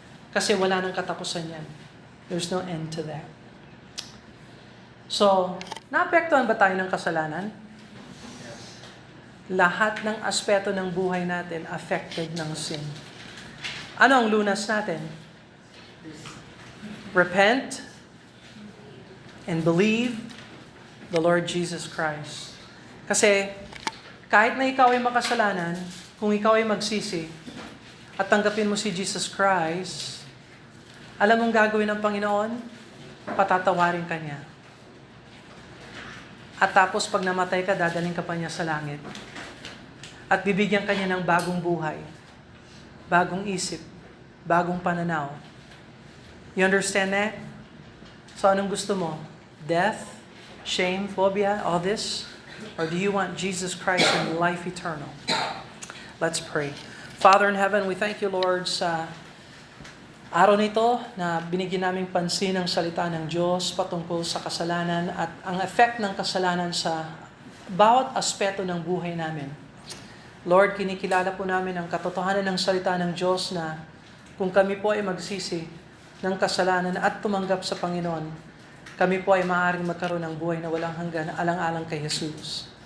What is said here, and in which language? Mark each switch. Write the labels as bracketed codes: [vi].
[tl] Kasi wala nang katapusan yan. [en] There's no end to that. [tl] So, naapektuhan ba tayo ng kasalanan? Lahat ng aspeto ng buhay natin affected ng sin. Ano ang lunas natin? [en] Repent and believe the Lord Jesus Christ. [tl] Kasi kahit na ikaw ay makasalanan, kung ikaw ay magsisi at tanggapin mo si Jesus Christ, alam mong gagawin ng Panginoon? Patatawarin ka niya. At tapos pag namatay ka, dadaling ka pa niya sa langit. At bibigyan ka niya ng bagong buhay, bagong isip, bagong pananaw. [en] You understand that? So [tl] anong gusto mo? [en] Death? Shame, phobia, all this? Or do you want Jesus Christ and life eternal? Let's pray. Father in heaven, we thank you, Lord, [tl] sa araw nito na binigyan naming pansin ang salita ng Diyos patungkol sa kasalanan at ang effect ng kasalanan sa bawat aspeto ng buhay namin. Lord, kinikilala po namin ang katotohanan ng salita ng Diyos na kung kami po ay magsisi ng kasalanan at tumanggap sa Panginoon, kami po ay maaaring magkaroon ng buhay na walang hanggan, alang-alang kay Jesus.